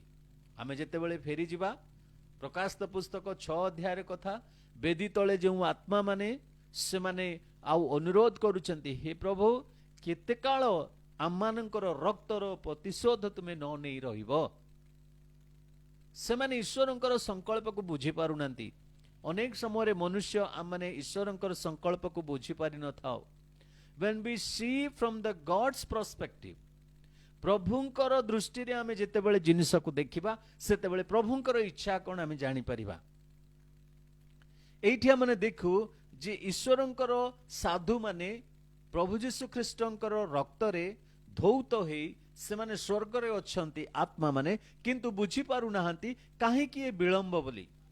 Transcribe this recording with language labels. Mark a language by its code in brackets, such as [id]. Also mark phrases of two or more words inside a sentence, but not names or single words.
[or] ଆମେ ଯେତେବେଳେ ଫେରିଯିବା ପ୍ରକାଶିତ ପୁସ୍ତକ 6 ଅଧ୍ୟାୟର କଥା, ବେଦୀ ତଳେ ଯେଉଁ ଆତ୍ମା ମାନେ ସେମାନେ ଆଉ ଅନୁରୋଧ କରୁଛନ୍ତି, ହେ ପ୍ରଭୁ କେତେ କାଳ ଆମମାନଙ୍କର ରକ୍ତର ପ୍ରତିଶୋଧ ତୁମେ ନ ନେଇ ରହିବ। ସେମାନେ ଈଶ୍ୱରଙ୍କର ସଂକଳ୍ପକୁ ବୁଝି ପାରୁନାହାନ୍ତି। ଅନେକ ସମୟରେ ମନୁଷ୍ୟ ଆମମାନେ ଈଶ୍ୱରଙ୍କର ସଂକଳ୍ପକୁ ବୁଝି ପାରିନଥାଉ। [en] when we see from the God's perspective, [or] ପ୍ରଭୁଙ୍କର ଦୃଷ୍ଟିରେ ଆମେ ଯେତେବେଳେ ଜିନିଷକୁ ଦେଖିବା ସେତେବେଳେ ପ୍ରଭୁଙ୍କର ଇଚ୍ଛା କଣ ଆମେ ଜାଣିପାରିବା। ଏଇଠି ଆମେ ଦେଖୁ ଯେ ଈଶ୍ୱରଙ୍କର ସାଧୁମାନେ ପ୍ରଭୁ ଯୀଶୁ ଖ୍ରୀଷ୍ଟଙ୍କର ରକ୍ତରେ ଧୌତ ହେଇ ସେମାନେ ସ୍ୱର୍ଗରେ ଅଛନ୍ତି ଆତ୍ମା ମାନେ, କିନ୍ତୁ ବୁଝିପାରୁନାହାନ୍ତି କାହିଁକି ଏ ବିଳମ୍ବ ବୋଲି।